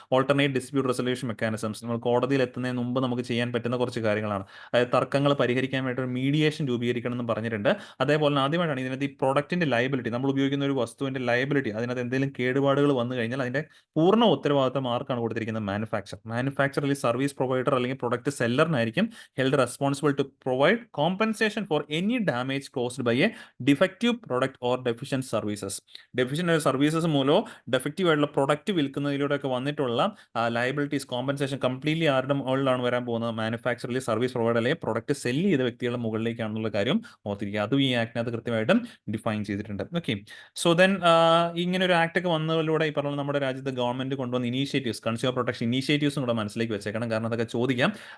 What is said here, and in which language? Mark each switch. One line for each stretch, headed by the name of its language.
Malayalam: Alternate dispute resolution mechanisms നമ്മൾ കോടതിയിൽ എത്തുന്നതിന് മുമ്പ് നമുക്ക് ചെയ്യാൻ പറ്റുന്ന കുറച്ച് കാര്യങ്ങളാണ്. അതായത് തർക്കങ്ങൾ പരിഹരിക്കാൻ വേണ്ടി ഒരു മീഡിയേഷൻ രൂപീകരിക്കണം എന്ന് പറഞ്ഞിട്ടുണ്ട്. അതേപോലെ തന്നെ ആദ്യമായിട്ടാണ് ഇതിനകത്ത് ഈ പ്രൊഡക്റ്റിന്റെ ലയബിലിറ്റി, നമ്മൾ ഉപയോഗിക്കുന്ന ഒരു വസ്തുവിന്റെ ലയബിലിറ്റി, അതിനകത്ത് എന്തെങ്കിലും കേടുപാടുകൾ വന്നു കഴിഞ്ഞാൽ അതിന്റെ പൂർണ്ണ ഉത്തരവാദിത്തം ആർക്കാണ് കൊടുത്തിരിക്കുന്നത്? മാനുഫാക്ചർ അല്ലെങ്കിൽ സർവീസ് പ്രൊവൈഡർ അല്ലെങ്കിൽ product സെല്ലറിനായിരിക്കും
English: held responsible to provide compensation for any damage caused by a defective product or deficient services.
Malayalam: Deficient services മൂലമോ ഡെഫക്റ്റീവ് ആയിട്ടുള്ള പ്രൊഡക്റ്റ് വിൽക്കുന്നതിലൂടെയൊക്കെ വന്നിട്ടുള്ള ലയബിലിറ്റീസ്, കോമ്പൻസേഷൻ കംപ്ലീറ്റ്ലി ആരുടെ മുകളിലാണ് വരാൻ പോകുന്നത്? മാനുഫാക്ചറിൽ സർവീസ് പ്രൊവൈഡർ അല്ലെങ്കിൽ പ്രൊഡക്റ്റ് സെല്ല് ചെയ്ത വ്യക്തികളുടെ മുകളിലേക്കാണെന്നുള്ള കാര്യം ഓർത്തിരിക്കുക. അതും ഈ ആക്ടിനകത്ത് കൃത്യമായിട്ടും ഡിഫൈൻ ചെയ്തിട്ടുണ്ട്. ഓക്കെ, സോ ദെൻ ഇങ്ങനെ ഒരു ആക്ട് ഒക്കെ വന്നതിലൂടെ ഈ പറഞ്ഞ നമ്മുടെ രാജ്യത്ത് ഗവൺമെന്റ് കൊണ്ടുവന്ന ഇനീഷ്യേറ്റീവ്സ്, കൺസ്യൂമർ പ്രൊട്ടക്ഷൻ ഇനീഷ്യേറ്റീവ്സും കൂടെ മനസ്സിലേക്ക് വെച്ചേക്കണം. കാരണം അതൊക്കെ ചോദിക്കാം.